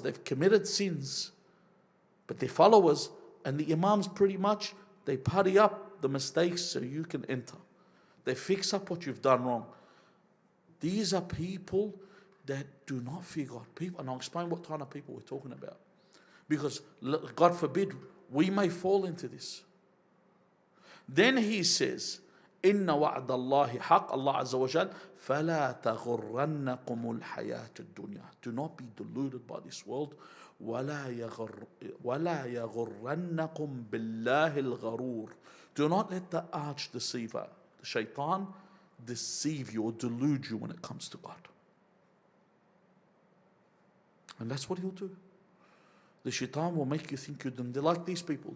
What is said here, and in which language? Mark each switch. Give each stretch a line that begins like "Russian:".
English: They've committed sins, but they're followers, and the imams pretty much, they putty up the mistakes so you can enter. They fix up what you've done wrong. These are people that do not fear God. People, and I'll explain what kind of people we're talking about. Because, God forbid, we may fall into this. Then he says,
Arabic: إن وعد الله حق, Allah Azza wa Jal, فلا تغرنكم الحياة الدنيا.
English: Do not be deluded by this world.
Arabic: ولا يغرنكم بالله الغرور.
English: Do not let the arch deceiver, the shaitan, deceive you or delude you when it comes to God. And that's what he'll do. The shaitan will make you think you're doing. They're like these people.